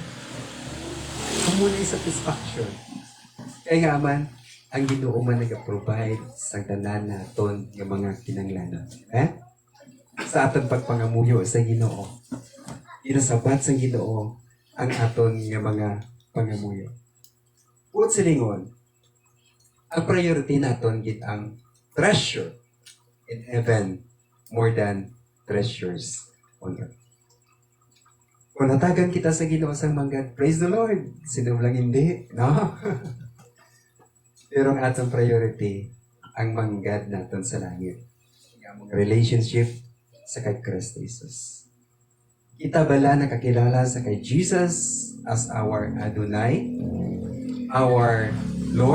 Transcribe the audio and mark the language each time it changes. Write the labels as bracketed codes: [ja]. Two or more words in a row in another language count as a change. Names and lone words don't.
[hil] Muna yung satisfaction. Kaya nga man, ang Ginoo man nag-provide sa tanan naton ng mga kinanglanon. Sa aton pagpangamuyo sa Ginoo. Inasabat sa Ginoo ang aton nga mga pangamuyo. Bukod sa lingon, ang priority naton gid ang [en] treasure in heaven more than treasures on earth. [hil] Kung natagan kita sa Ginoo sang manggad, [en] praise the Lord. [hil] Sino lang hindi, no? Pero ang atong priority, ang manggad naton sa langit. Ang relationship sa kay Kristo Jesus. Kita bala nakakilala sa kay Jesus [en] as our Adonai, our Lord?